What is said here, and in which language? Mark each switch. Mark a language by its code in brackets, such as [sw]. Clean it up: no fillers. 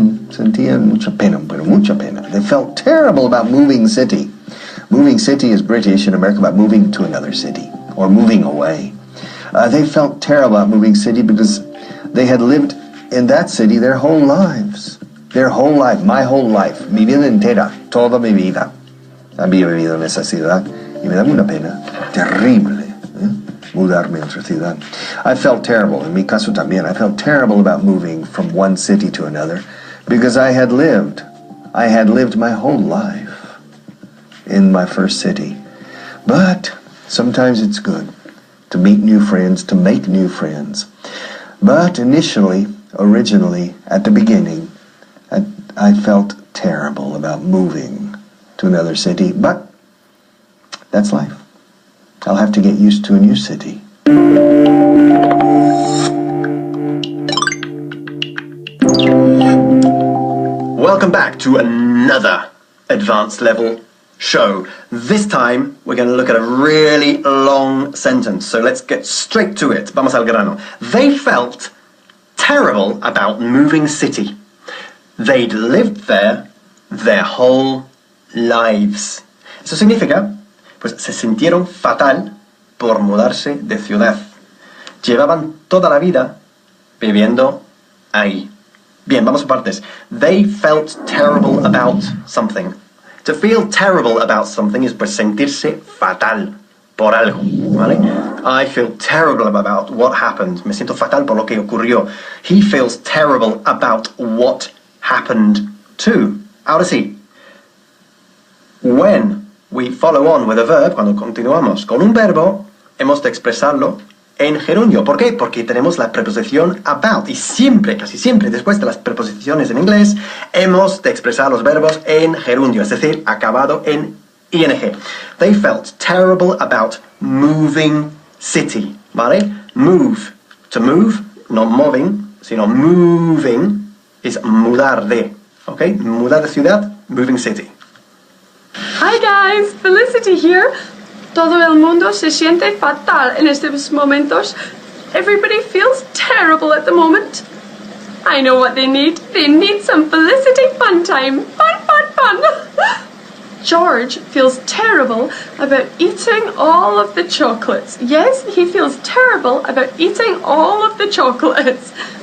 [es] Sentían mucha pena, pero mucha pena. [en] They felt terrible about moving city. Moving city is British in America about moving to another city or moving away. They felt terrible about moving city because they had lived in that city their whole lives. Their whole life, my whole life, [es] mi vida entera, toda mi vida. Había vivido en esa ciudad y me da una pena terrible mudarme a otra ciudad. [en] I felt terrible, [es] en mi caso también, [en] I felt terrible about moving from one city to another because I had lived my whole life in my first city. But sometimes it's good to meet new friends, to make new friends. But originally, at the beginning, I felt terrible about moving to another city, but that's life. I'll have to get used to a new city. Welcome back to another advanced level show. This time we're going to look at a really long sentence, so let's get straight to it. [es] Vamos al grano. [en] They felt terrible about moving city. They'd lived there their whole lives. [es] Eso significa, pues se sintieron fatal por mudarse de ciudad. Llevaban toda la vida viviendo ahí. Bien, vamos a partes. [en] They felt terrible about something. To feel terrible about something is [es] pues sentirse fatal por algo, ¿vale? [en] I feel terrible about what happened. [es] Me siento fatal por lo que ocurrió. [en] He feels terrible about what happened too. [es] Ahora sí, [en] when we follow on with a verb, [es] cuando continuamos con un verbo, hemos de expresarlo en gerundio. ¿Por qué? Porque tenemos la preposición about. Y siempre, casi siempre, después de las preposiciones en inglés, hemos de expresar los verbos en gerundio, es decir, acabado en ing. [en] They felt terrible about moving city. [es] ¿Vale? Move. To move, no moving, sino moving, es mudar de. ¿Ok? Mudar de ciudad, [en] moving city. Hi guys, Felicity here. [es] Todo el mundo se siente fatal en estos momentos. [en] Everybody feels terrible at the moment. I know what they need. They need some Felicity fun time. Fun, fun, fun. George feels terrible about eating all of the chocolates. Yes, he feels terrible about eating all of the chocolates.